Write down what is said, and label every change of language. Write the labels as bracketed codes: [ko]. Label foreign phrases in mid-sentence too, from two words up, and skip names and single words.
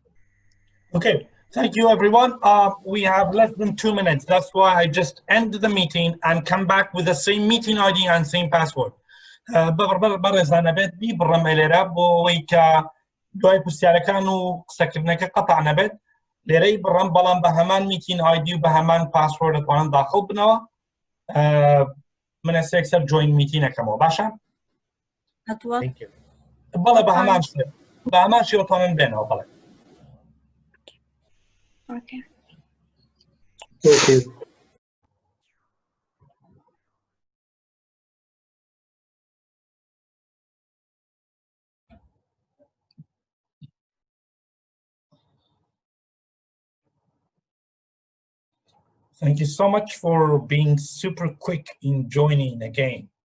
[en] Okay, thank you everyone. We have less than 2 minutes. That's why I just end the meeting and come back with the same meeting ID and same password. [ckb] بەڕێزانە بێت بیبڕەمە لێرە بۆەوەی کە دوای پرسیارەکان و قسەکردنەکە قەتع نەبێت لێرەی بڕەم بەڵام بە هەمان [en] meeting ID [ckb] و بە هەمان پاسوەرد دەتوانن داخل بنەوە منە سێکسەر جوین میتینەکەمەوە باشە؟ بەڵێ بە هەمان شێوەتوانن بێنەوە بەڵێ. [en] Okay. Okay. Thank you so much for being super quick in joining again.